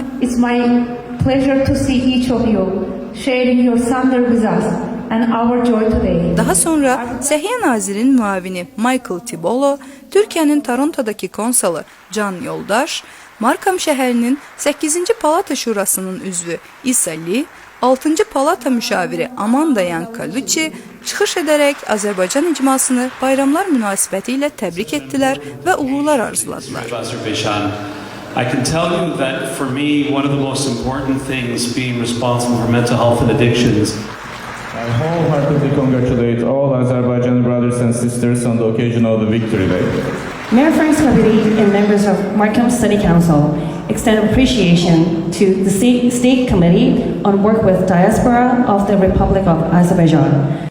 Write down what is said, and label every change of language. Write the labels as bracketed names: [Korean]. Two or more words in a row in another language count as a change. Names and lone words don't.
[English] It's my pleasure to see each of you sharing your thunder with us and our joy today. [Azerbaijani] Daha sonra Səhiyyə Nazirinin müavini Michael Tibolo, Türkiyənin Torontodakı konsulu Can Yoldaş, Markham şəhərinin 8-ci Palata Şurasının üzvü İsa Lee, 6-cı Palata müşaviri Amanda Yankalucci çıxış edərək Azərbaycan icmasını bayramlar münasibəti ilə təbrik etdilər və uğurlar arzuladılar. [English] I can tell you that for me, one of the most important things being responsible for mental health and addictions. I wholeheartedly congratulate all Azerbaijani brothers and sisters on the occasion of the Victory Day. Mayor Frank's committee and members of Markham City Council extend appreciation to the State Committee on work with Diaspora of the Republic of Azerbaijan.